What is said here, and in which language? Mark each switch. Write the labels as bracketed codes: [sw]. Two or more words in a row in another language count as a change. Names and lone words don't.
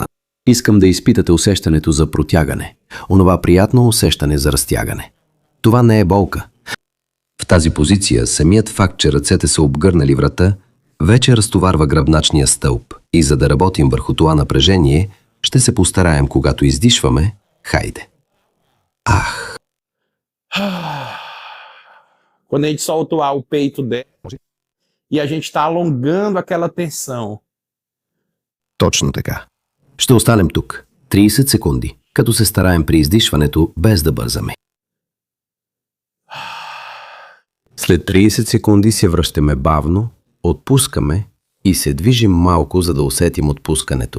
[bg] Искам да изпитате усещането за протягане, онова приятно усещане за разтягане. Това не е болка. В тази позиция самият факт, че ръцете са обгърнали врата, вече разтоварва гръбначния стълб и за да работим върху това напрежение, ще се постараем, когато iздишваме, хайде. Ах! [pt] Quando a gente solta o peito dela e a gente está alongando aquela tensão. [bg] Точно така. Ще останем тук 30 секунди, като се стараем при издишването, без да бързаме. След 30 секунди се връщаме бавно, отпускаме и се движим малко, за да усетим отпускането.